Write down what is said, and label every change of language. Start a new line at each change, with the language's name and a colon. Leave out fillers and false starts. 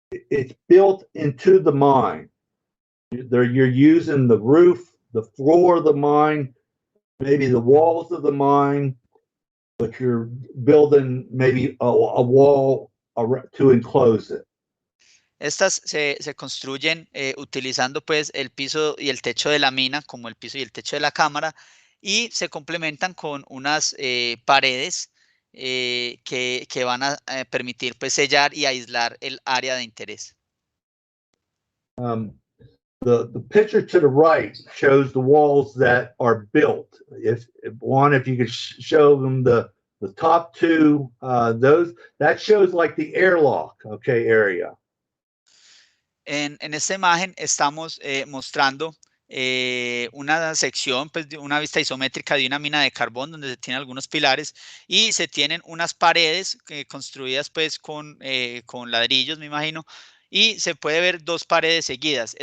English: It's built into the mine. You're using the roof, the floor of the mine, maybe the walls of the mine, but you're building maybe a wall to enclose it.
Spanish: Estas se construyen utilizando pues el piso y el techo de la mina como el piso y el techo de la cámara, y se complementan con unas paredes que van a permitir pues sellar y aislar el área de interés.
English: The picture to the right shows the walls that are built. If you could show them the top two, those that shows like the airlock, okay, area.
Spanish: En esta imagen estamos mostrando una sección, pues, de una vista isométrica de una mina de carbón donde se tienen algunos pilares y se tienen unas paredes construidas pues con ladrillos, me imagino, y se puede ver dos paredes seguidas.